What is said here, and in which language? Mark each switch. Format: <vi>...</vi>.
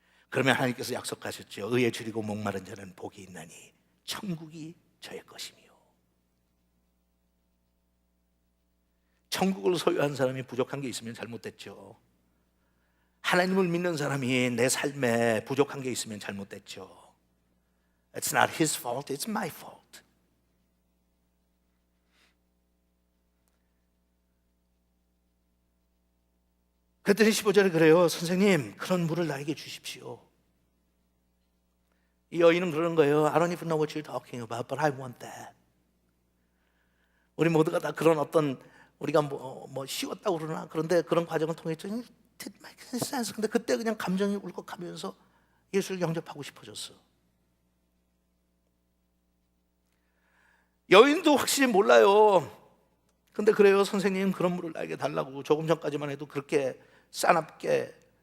<ko>그러면 하나님께서 약속하셨죠. 의에 줄이고 목마른 자는 복이 있나니 천국이 저의 것이며. 천국을 소유한 사람이 부족한 게 있으면 잘못됐죠. 하나님을 믿는 사람이 내 삶에 부족한 게 있으면 잘못됐죠.</ko> <en>It's not his fault, it's my fault.</en> <ko>그랬더니 15절에 그래요. 선생님, 그런 물을 나에게 주십시오. 이 여인은 그러는 거예요.</ko> <en>I don't even know what you're talking about, but I want that.</en> <ko>우리 모두가 다 그런 어떤, 우리가 뭐 쉬웠다고 그러나, 그런데 그런 과정을 통해서</ko> <en>did make sense.</en> <ko>근데 그때 그냥 감정이 울컥하면서 예수를 영접하고 싶어졌어. 여인도 확실히 몰라요. 근데 그래요. 선생님, 그런 물을 나에게 달라고. 조금 전까지만 해도 그렇게 싸납게</ko>